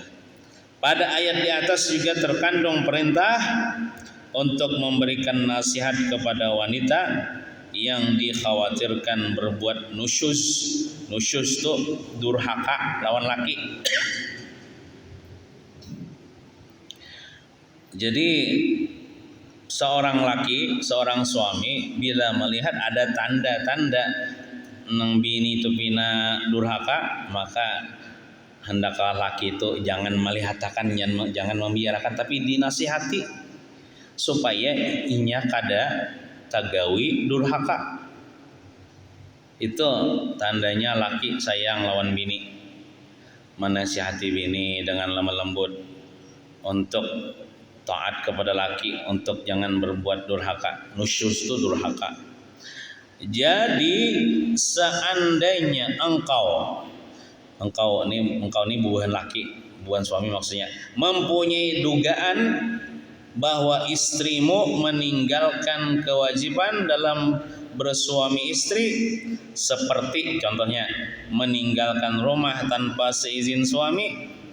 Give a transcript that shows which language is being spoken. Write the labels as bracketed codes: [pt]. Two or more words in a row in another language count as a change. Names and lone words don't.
[id] Pada ayat di atas juga terkandung perintah untuk memberikan nasihat kepada wanita yang dikhawatirkan berbuat nusyuz. [bjn] Nusyuz itu durhaka lawan laki. Jadi seorang laki, seorang suami bila melihat ada tanda-tanda nang bini itu pina durhaka, maka hendaklah laki itu jangan melihatakan, jangan membiarkan, tapi dinasihati supaya inya kada tagawi durhaka. Itu tandanya laki sayang lawan bini, menasihati bini dengan lemah lembut untuk taat kepada laki, untuk jangan berbuat durhaka. Nusyuz itu durhaka. [id] Jadi seandainya engkau ini bukan laki, bukan suami maksudnya, mempunyai dugaan bahwa istrimu meninggalkan kewajiban dalam bersuami istri, seperti contohnya meninggalkan rumah tanpa seizin suami,